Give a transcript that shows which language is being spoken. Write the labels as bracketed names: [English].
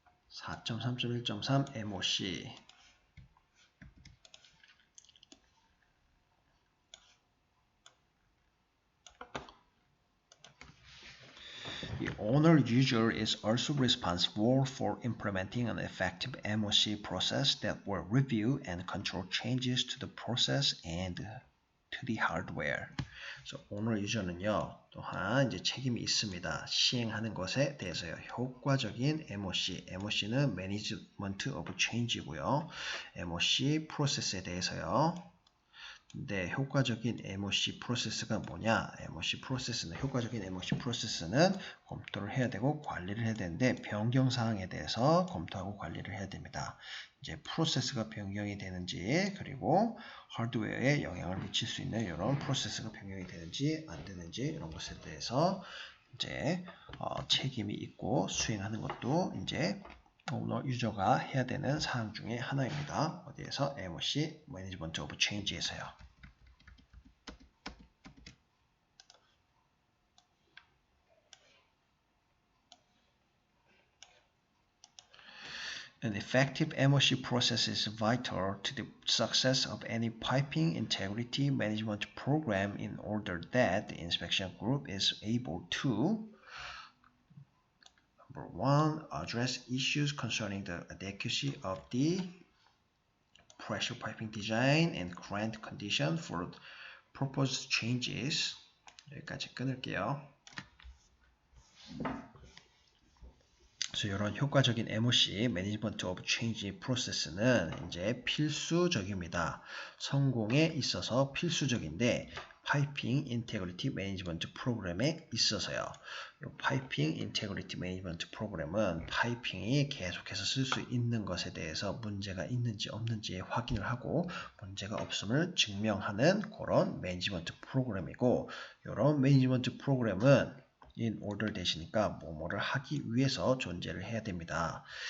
[English] 4.3.1.3 MOC The owner user is also responsible for implementing an effective MOC process that will review and control changes to the process and to the hardware. [Korean] 그래서 오너 유저는요 또한 이제 책임이 있습니다. 시행하는 것에 대해서요. 효과적인 MOC는 Management of Change이고요. MOC 프로세스에 대해서요. 근데 효과적인 MOC 프로세스가 뭐냐? 효과적인 MOC 프로세스는 검토를 해야 되고 관리를 해야 되는데 변경 사항에 대해서 검토하고 관리를 해야 됩니다. 이제 프로세스가 변경이 되는지 그리고 하드웨어에 영향을 미칠 수 있는 이런 프로세스가 변경이 되는지 안 되는지 이런 것에 대해서 이제 책임이 있고 수행하는 것도 이제 오너 유저가 해야 되는 사항 중에 하나입니다. 어디에서? MOC, Management of Change에서요. [English] An effective MOC process is vital to the success of any piping integrity management program in order that the inspection group is able to Number 1. Address issues concerning the adequacy of the pressure piping design and current condition for proposed changes. [Korean] 여기까지 끊을게요. 그래서 이런 효과적인 MOC (Management of Change) 프로세스는 이제 필수적입니다. 성공에 있어서 필수적인데 파이핑 인테그리티 매니지먼트 프로그램에 있어서요. 이 파이핑 인테그리티 매니지먼트 프로그램은 파이핑이 계속해서 쓸 수 있는 것에 대해서 문제가 있는지 없는지 확인을 하고 문제가 없음을 증명하는 그런 매니지먼트 프로그램이고, 이런 매니지먼트 프로그램은 [English] in order [Korean] 대시니까 뭐뭐를 하기 위해서 존재를 해야 됩니다.